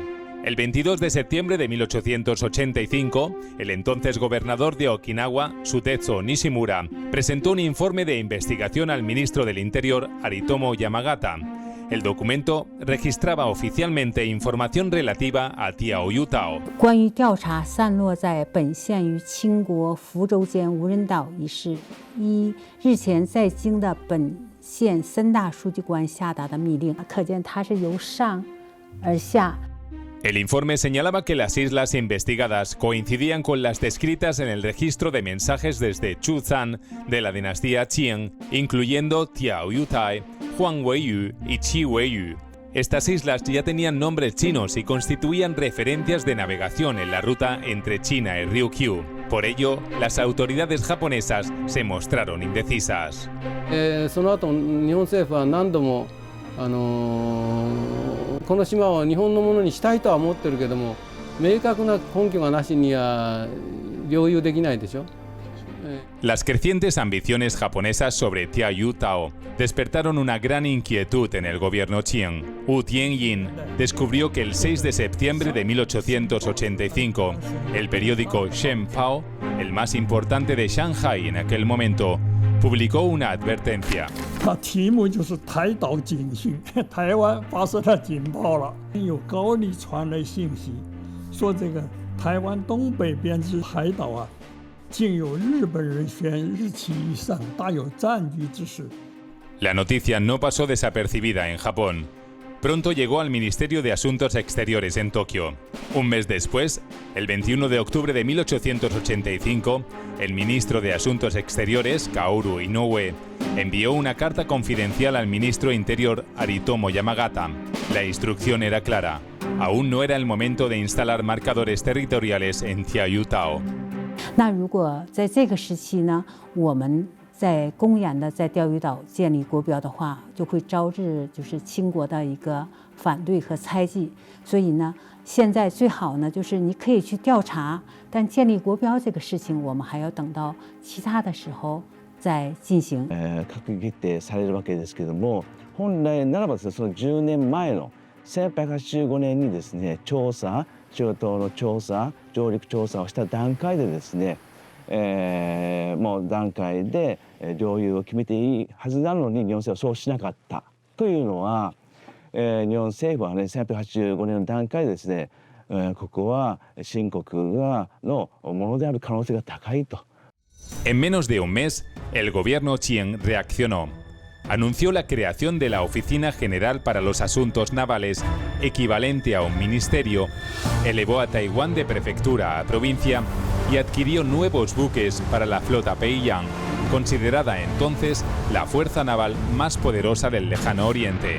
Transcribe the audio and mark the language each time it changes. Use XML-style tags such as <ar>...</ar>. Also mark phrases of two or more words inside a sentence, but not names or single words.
<es>El 22 de septiembre de 1885, el entonces gobernador de Okinawa, Sutetsu Nishimura, presentó un informe de investigación al ministro del Interior, Aritomo Yamagata. El documento registraba oficialmente información relativa a Diaoyutao.</es> <zh>关于调查散落在本县与清国福州间无人岛一事，依日前在京的本县3大书记官下达的密令，可见它是由上而下。</zh> <es>El informe señalaba que las islas investigadas coincidían con las descritas en el registro de mensajes desde Chuzan de la dinastía Qing, incluyendo Diaoyutai, Huangweiyu y Chiweiyu. Estas islas ya tenían nombres chinos y constituían referencias de navegación en la ruta entre China y Ryukyu. Por ello, las autoridades japonesas se mostraron indecisas.</es> <ja>その後、日本政府は何度もこの島を日本のものにしたいとは思ってるけども、明確な根拠がなしには領有できないでしょ。</ja> <es>Las crecientes ambiciones japonesas sobre Diaoyutao despertaron una gran inquietud en el gobierno Qing. Wu Tianyin descubrió que el 6 de septiembre de 1885, el periódico Shenpao, el más importante de Shanghai en aquel momento, publicó una advertencia.</es> <zh>它题目就是台岛警讯，台湾发射了警报了，有高丽传来信息，说这个台湾东北边之海岛啊，竟有日本人悬日期以上，大有占据之势。</zh> <es>La noticia no pasó desapercibida en Japón. Pronto llegó al Ministerio de Asuntos Exteriores en Tokio. Un mes después, el 21 de octubre de 1885, el ministro de Asuntos Exteriores, Kaoru Inoue, envió una carta confidencial al ministro Interior, Aritomo Yamagata. La instrucción era clara. Aún no era el momento de instalar marcadores territoriales en Diaoyutao.</es> <zh>那如果在这个时期呢，我们 在公然的在钓鱼岛建立国标的话，就会招致就是清国的一个反对和猜忌。所以呢，现在最好呢，就是你可以去调查，但建立国标这个事情，我们还要等到其他的时候再进行。</zh> <ja>閣議決定されるわけですけども、本来ならばですね、その10年前の1885年にですね、調査、中東の調査、上陸調査をした段階でですね。もう段階で領有を決めていいはずなのに日本政府はそうしなかったというのは、日本政府はね1885年の段階でですね、ここは清国のものである可能性が高いと。</ja> <es>En menos de un mes, el gobierno Chiang reaccionó. Anunció la creación de la Oficina General para los Asuntos Navales, equivalente a un ministerio, elevó a Taiwán de prefectura a provincia y adquirió nuevos buques para la flota Peiyang, considerada entonces la fuerza naval más poderosa del lejano oriente.</es>